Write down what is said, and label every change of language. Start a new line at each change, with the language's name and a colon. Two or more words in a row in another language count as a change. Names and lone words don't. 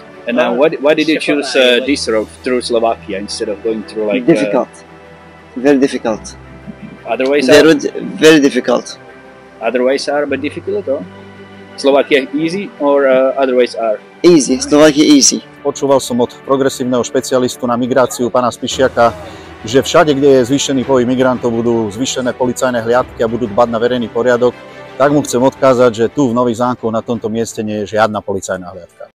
English: And now why did you choose this road through Slovakia instead of going through like... Difficult. Very difficult. Other ways the are? road very difficult. Other ways are but difficult or? Slovakia easy or other ways are? Easy. Slovakia easy.
Slovak: Počúval som od progresívneho špecialistu na migráciu pána Spišiaka, že všade, kde je zvýšený pohyb migrantov, budú zvýšené policajné hliadky a budú dbať na verejný poriadok, tak mu chcem odkázať, že tu v Nových Zámkoch na tomto mieste nie je žiadna policajná hliadka.